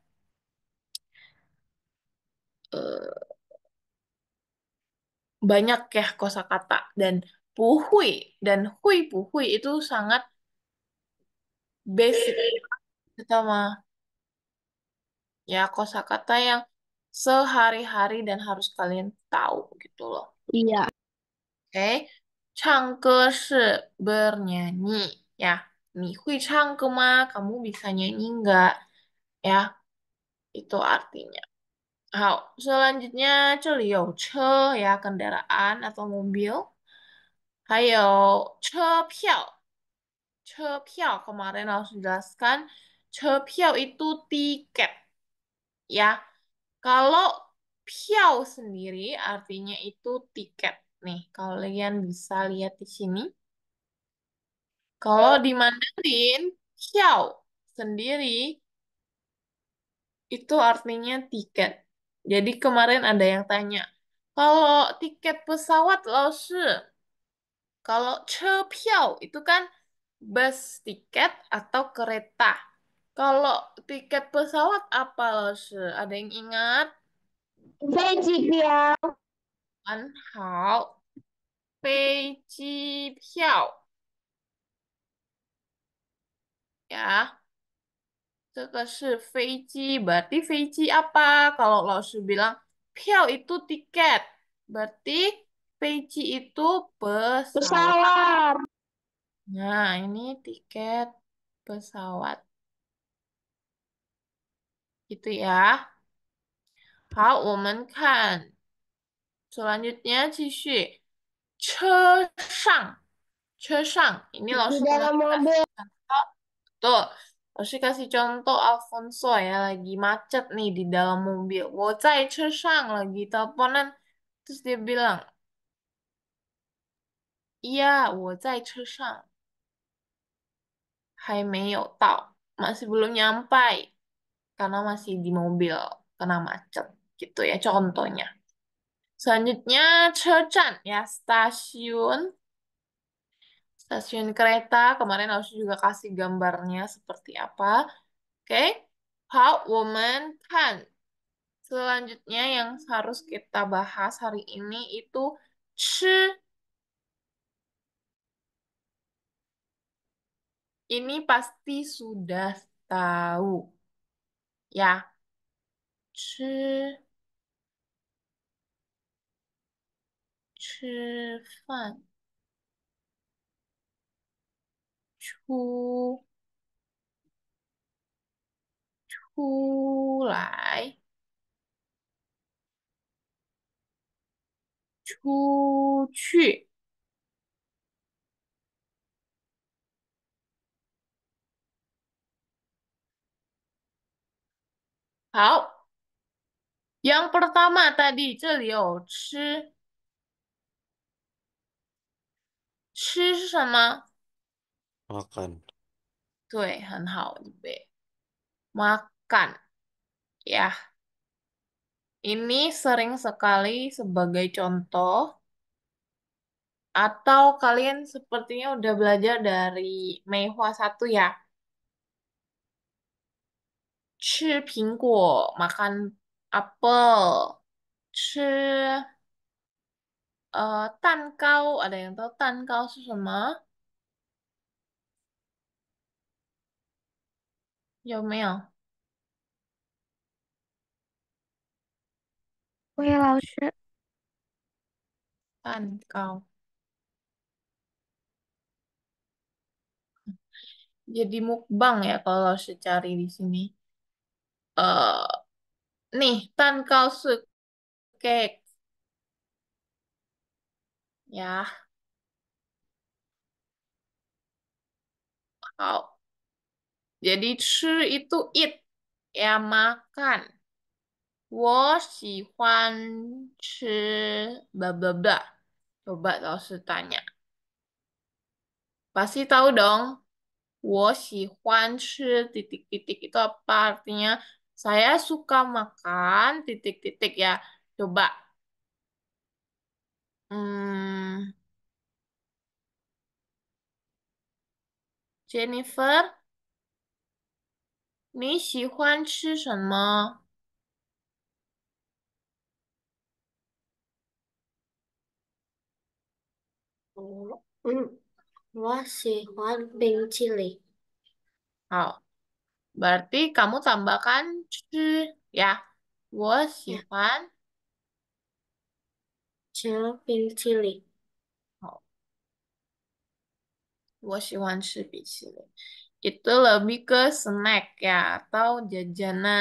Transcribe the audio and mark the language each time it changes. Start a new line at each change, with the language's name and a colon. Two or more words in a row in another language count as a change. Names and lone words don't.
Indonesian: eh, Banyak ya kosakata dan puhui dan hui puhui itu sangat basic sama ya kosakata yang sehari-hari dan harus kalian tahu gitu loh. Iya. Oke, 唱歌 是 bernyanyi ya.
Chinese: 你会唱歌吗?
Indonesian: Kamu bisa nyanyi nggak? Ya, itu artinya. 好, selanjutnya
Chinese: 这里有车
Indonesian: ya kendaraan atau mobil.
Chinese: 还有车票
Indonesian: kemarin harus jelaskan 车票 itu tiket ya. Kalau 票 sendiri artinya itu tiket. Nih, kalian bisa lihat di sini. Kalau di Mandarin, 票 sendiri itu artinya tiket. Jadi kemarin ada yang tanya, kalau tiket pesawat 老师, kalau 车票 itu kan bus tiket atau kereta. Kalau tiket pesawat apa, Lause? Ada yang ingat?
Chinese: 飞机票。很好，飞机票呀，这个是飞机, berarti 飞机 apa?
Indonesian: Kalau Lause bilang 票 itu tiket, berarti 飞机 itu pesawat. Pesawat. Nah, ini tiket pesawat. Gitu ya.
Chinese: 好，我们看 selanjutnya 继续 车上 ini
Indonesian: Di langsung dalam lagi kasih mobil. contoh tuh langsung kasih contoh Alfonso ya lagi macet nih di dalam mobil
Chinese: 我在车上
Indonesian: lagi teleponan terus dia bilang iya
Chinese: 我在车上还没有到
Indonesian: masih belum nyampe karena masih di mobil kena macet gitu ya contohnya selanjutnya 车站 ya stasiun Stasiun kereta, kemarin harus juga kasih gambarnya seperti apa. Oke,
Chinese: 好，我们看
Indonesian: selanjutnya yang harus kita bahas hari ini itu 吃. Ini pasti sudah tahu. Ya,
Chinese: 吃. 吃饭，出出来，出去。好，
Indonesian: yang pertama tadi
Chinese: 这里有吃，吃是什么？
Indonesian: Makan.
Chinese: 对，很好，预备。Makan.
Indonesian: Ya, ini sering sekali sebagai contoh atau kalian sepertinya udah belajar dari Meihua 1 ya.
Chinese: 吃苹果
Indonesian: makan apel.
Chinese: 吃蛋糕
Indonesian: ada yang tahu
Chinese: 蛋糕是什么？有没有？喂，老师，
Indonesian: 蛋糕。Jadi mukbang ya kalau secari di sini. eh nih,
Chinese: 蛋糕是
Indonesian: cake ya. 好，jadi 吃 itu eat ya makan.
Chinese: 我喜欢吃 bla bla bla.
Indonesian: Coba 老师 tanya. Pasti tahu dong.
Chinese: 我喜欢吃
Indonesian: titik-titik itu apa artinya? Saya suka makan titik-titik ya. Coba.
Chinese: Hmm, Jennifer, 你喜欢吃什么？我喜欢冰淇淋，
Indonesian: 好，berarti kamu tambahkan 吃 ya.
Chinese: 我喜呀，欢。吃冰淇淋。好，我喜欢吃冰淇淋.
Indonesian: Itu lebih ke snack ya atau jajanan.